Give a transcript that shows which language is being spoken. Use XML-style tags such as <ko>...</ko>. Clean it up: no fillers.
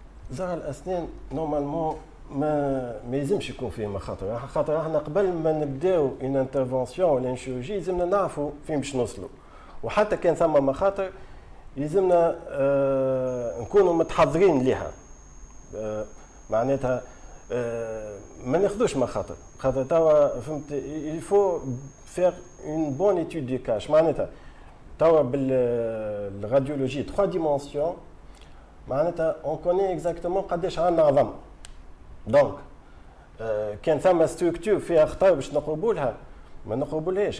<ar>زرع الاسنان نورمالمون ما يلزمش يكون فيه مخاطر، خاطر احنا قبل ما نبداو ان انترفونسيون ولا ان شيروجي يلزمنا نعرفوا فين باش نوصلوا، وحتى كان ثم مخاطر يلزمنا نكونوا متحضرين لها. معناتها ما ناخذوش مخاطر، خاطر توا فهمت</ar> <fr>il faut faire une bonne étude du cas.</fr> <ar>معناتها توا بالراديولوجي 3 ديمونسيون معناتها اون كوني اكزاكتومون قداش عندنا عظم. دونك كان ثم ستركتور فيها خطر باش نقربوا لها ما نقربولهاش.</ar>